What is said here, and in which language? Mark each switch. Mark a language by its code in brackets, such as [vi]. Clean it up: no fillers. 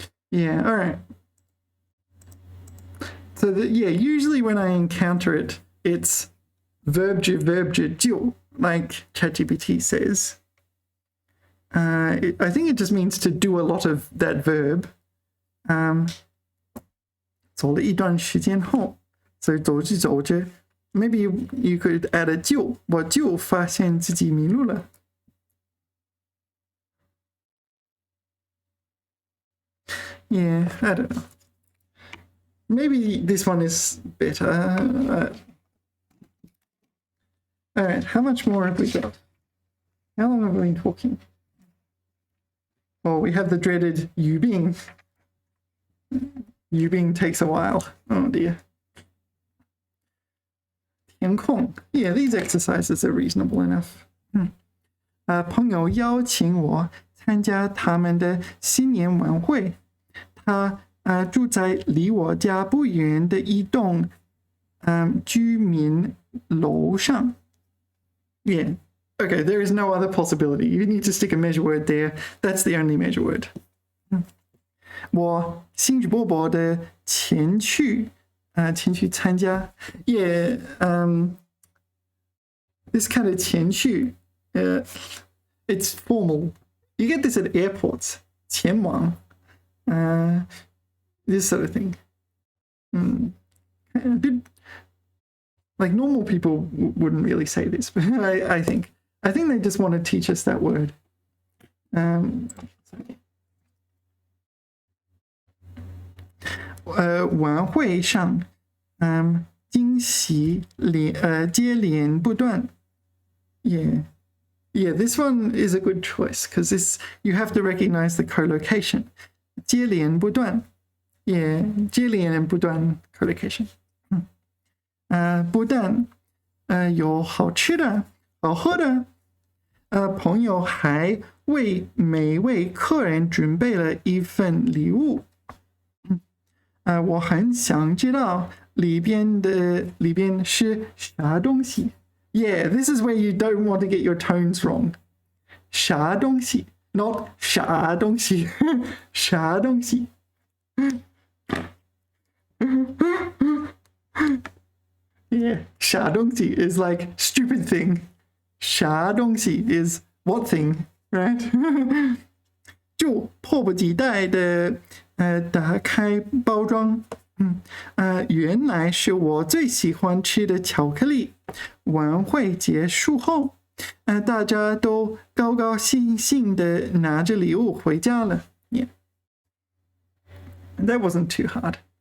[en] Yeah, all right. So usually when I encounter it, it's verb 就, like ChatGPT says. I think it just means to do a lot of that verb. [zh] 走了一段时间后，所以走着走着 [en] maybe you could add a [zh] 就，我就发现自己迷路了。 [en] Yeah, I don't know. Maybe this one is better. All right, how much more have we got? How long have we been talking? Oh, we have the dreaded 语病. 语病 takes a while. Oh dear. [zh] 填空. [en] Yeah, these exercises are reasonable enough. [zh] 朋友邀请我参加他们的新年晚会。他住在离我家不远的一栋居民楼上。 [en] Yeah. Okay, there is no other possibility. You need to stick a measure word there. That's the only measure word. [zh] 我兴致勃勃的前去参加。 [en] Yeah, this kind of 前去, it's formal. You get this at airports. [zh] 前往. [en] This sort of thing. A bit, like normal people wouldn't really say this, but I think they just want to teach us that word. [zh] 晚会上，惊喜接连不断。 [en] Yeah, this one is a good choice because this you have to recognize the collocation. [zh] 接连不断。 [en] Yeah, 接连不断 collocation. [zh] 不但有好吃的、好喝的，朋友还为每位客人准备了一份礼物。我很想知道里边是啥东西。 [en] Yeah, this is where you don't want to get your tones wrong. 啥东西 not 啥东西啥东西Yeah, 啥东西 is like stupid thing. 啥东西 is what thing, right? [zh] 就迫不及待的打开包装。原来是我最喜欢吃的巧克力。晚会结束后，大家都高高兴兴的拿着礼物回家了。 [en] Yeah, that wasn't too hard.